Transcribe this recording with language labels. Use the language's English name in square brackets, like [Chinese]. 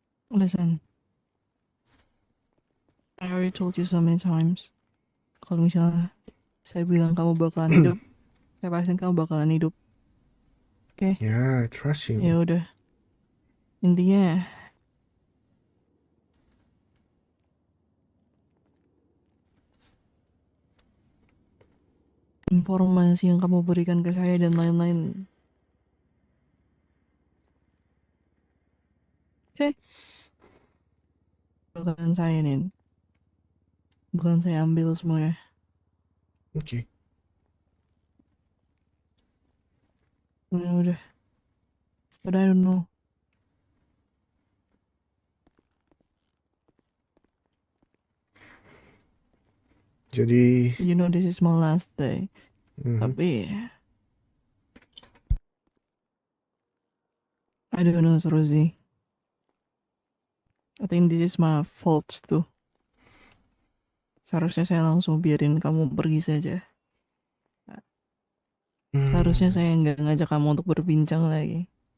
[English] Listen, I already told you so many times. [Indonesian] Kalau misalnya saya bilang kamu bakalan hidup, saya pastiin kamu bakalan hidup. Oke? [English] Ya, I trust you. [Indonesian] Ya udah. Intinya informasi yang kamu berikan ke saya dan lain-lain. Oke? Bakalan saya nih. Bukan saya ambil semuanya. Oke. [English] Udah. But I don't know. [Indonesian] Jadi, [English] You know this is my last day. Tapi I don't know, Rosie. I think this is my fault too. [Indonesian] Seharusnya saya langsung biarin kamu pergi saja. Seharusnya saya nggak ngajak kamu untuk berbincang lagi.